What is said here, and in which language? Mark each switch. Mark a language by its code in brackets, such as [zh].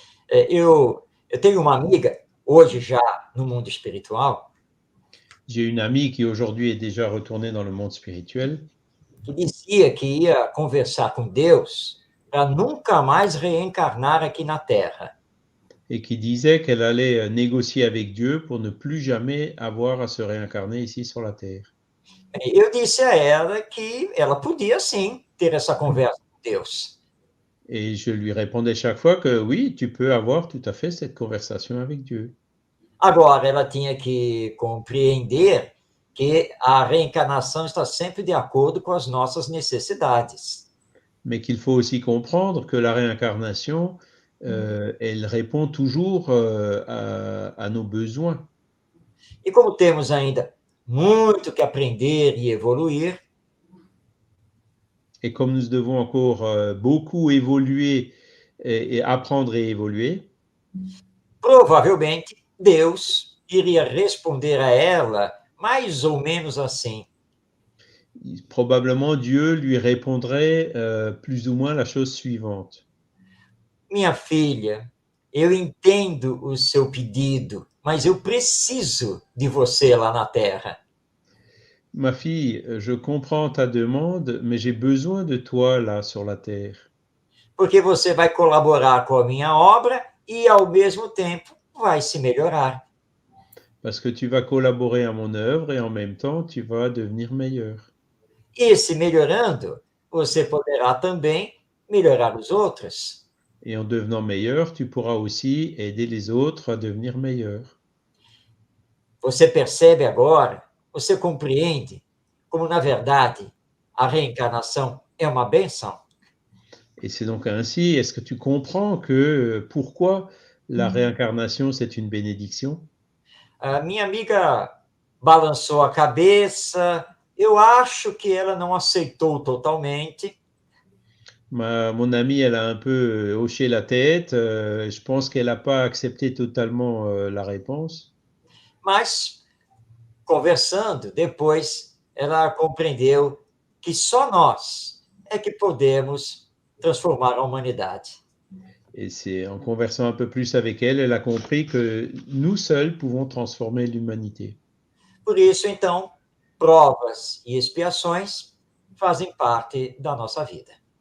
[pt] Eu tenho uma amiga, hoje já no mundo espiritual, [fr] J'ai une amie qui aujourd'hui est déjà retournée dans le monde spirituel, [pt] que dizia que ia conversar com Deus para nunca mais reencarnar aqui na Terra. [fr] et qui disait qu'elle allait négocier avec Dieu pour ne plus jamais avoir à se réincarner ici sur la Terre. [pt] Eu disse a ela que ela podia sim ter essa conversa com Deus. [fr] Et je lui répondais chaque fois que oui, tu peux avoir tout à fait cette conversation avec Dieu. [pt] Agora, ela tinha que compreender que a reencarnação está sempre de acordo com as nossas necessidades. [fr] Mais qu'il faut aussi comprendre que la réincarnation, elle répond toujours à nos besoins. [pt] E como temos ainda muito que aprender e evoluir, [fr] Et comme nous devons encore beaucoup évoluer et apprendre et évoluer, [pt] provavelmente Deus iria responder a ela mais ou menos assim: [fr] probablement Dieu lui répondrait plus ou moins la chose suivante. [pt] minha filha, eu entendo o seu pedido, mas eu preciso de você lá na Terra. [fr] Ma fille, je comprends ta demande, mais j'ai besoin de toi là sur la terre. [pt] Porque você vai colaborar com a minha obra e, ao mesmo tempo, vai se melhorar. [fr] Parce que tu vas collaborer à mon œuvre et en même temps, tu vas devenir meilleur. [pt] E se melhorando, você poderá também melhorar os outros. [fr] Et en devenant meilleur, tu pourras aussi aider les autres à devenir meilleurs. [pt] Você percebe agora, você compreende como, na verdade, a reencarnação é uma benção? [fr] Et c'est donc ainsi, est-ce que tu comprends que pourquoi la réincarnation, c'est une bénédiction? [pt] A minha amiga balançou a cabeça, eu acho que ela não aceitou totalmente. [fr] Mon amie, elle a un peu hoché la tête. Je pense qu'elle n'a pas accepté totalement la réponse. [pt] Mas, conversando depois, ela compreendeu que só nós é que podemos transformar a humanidade. [fr] Et c'est en conversant un peu plus avec elle, elle a compris que nous seuls pouvons transformer l'humanité. [pt] Por isso, então, provas e expiações fazem parte da nossa vida.